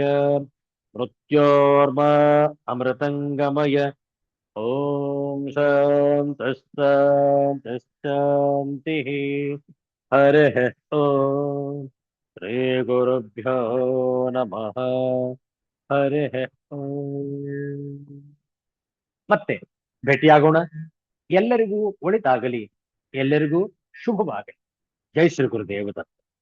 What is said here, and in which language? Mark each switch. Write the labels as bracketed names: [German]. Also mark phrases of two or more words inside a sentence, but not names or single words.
[Sanskrit] मृत्योर्मा अमृतंगमय. ओम शांति शांति शांतिः. हरिः ओम. श्री गुरुभ्यो नमः. हरिः ओम. [Kannada] ಮತ್ತೆ ಭೇಟಿಯಾಗೋಣ. ಎಲ್ಲರಿಗೂ ಒಳಿತಾಗಲಿ, ಎಲ್ಲರಿಗೂ ಶುಭವಾಗಲಿ. ಜೈ ಶ್ರೀ ಗುರುದೇವ ದತ್ತ.